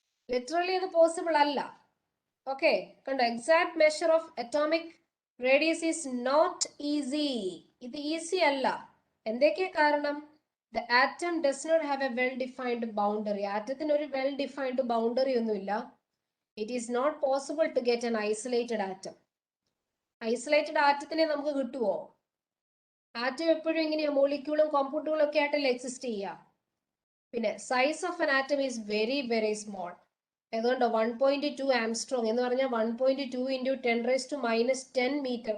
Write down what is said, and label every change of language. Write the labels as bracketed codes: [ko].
[ml] Literally അത് possible അല്ല. Okay, കണ്ടോ, [en] Exact measure of atomic radius is not easy. [ml] ഇത് ഈസി അല്ല. എന്തൊക്കെയാ കാരണം? [en] The atom does not have a well defined boundary. [ml] ആറ്റത്തിന് ഒരു വെൽ ഡിഫൈൻഡ് ബൗണ്ടറി ഒന്നുമില്ല. [en] It is not possible to get an isolated atom. [ml] Isolated ആറ്റത്തിനെ നമുക്ക് കിട്ടുമോ? Atom എപ്പോഴും എങ്ങനെയാ മോളിക്യൂളും കോമ്പൗണ്ടുകളും ഒക്കെ ആയിട്ടല്ലേ എക്സിസ്റ്റ് ചെയ്യുക. പിന്നെ [en] Size of an atom is very very small. [ml] അതുകൊണ്ടോ 1.2 Armstrong എന്ന് പറഞ്ഞാൽ 1.2 ഇൻറ്റു 10⁻⁻10 മീറ്റർ.